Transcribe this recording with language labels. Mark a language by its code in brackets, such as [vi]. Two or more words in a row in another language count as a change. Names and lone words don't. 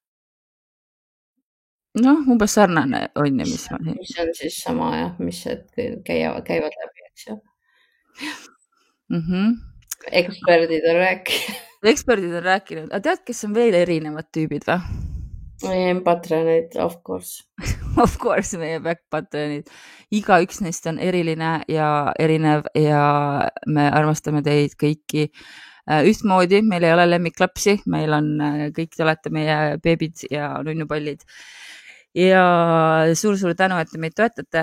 [et] Noh, umbes sarnane on ju, mis ma siin. Mis on siis sama jah, mis käivad läbi, eks ju. Eksperdid on rääkinud. eksperdid on rääkinud, aga tead, kes on veel erinevad tüübid või? Patronid, [en] of course. Of course, [et] meie back-patronid. Igaüks neist on eriline ja erinev ja me armastame teid kõiki ühtmoodi. Meil ei ole lemmiklapsi, meil on kõik, te olete meie beebid ja nunnupallid. Ja suur-suur tänu, et te meid toetate.